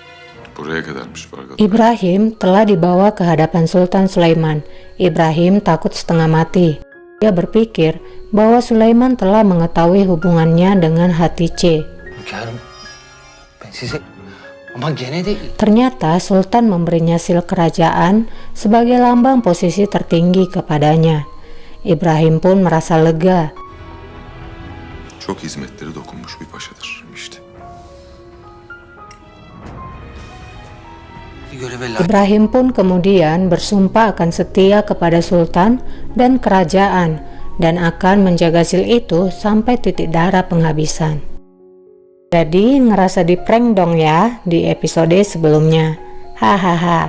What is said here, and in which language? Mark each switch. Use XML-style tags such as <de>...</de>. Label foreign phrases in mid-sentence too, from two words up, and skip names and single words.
<tr>Buraya kadarmış Fargat.</tr> <id>Ibrahim telah dibawa ke hadapan Sultan Sulaiman. Ibrahim takut setengah mati. Dia berpikir bahwa Sulaiman telah mengetahui hubungannya dengan Hatice.</id> <tr>Hünkârım, ben size ama gene de</tr> <id>Ternyata Sultan memberinya sil kerajaan sebagai lambang posisi tertinggi kepadanya. Ibrahim pun merasa lega.</id> <tr>Çok hizmetleri dokunmuş bir paşadır işte. göreve</tr> <id>Ibrahim pun kemudian bersumpah akan setia kepada Sultan dan kerajaan dan akan menjaga sil itu sampai titik darah penghabisan. Jadi ngerasa di prank dong ya di episode sebelumnya. Hahaha.</id>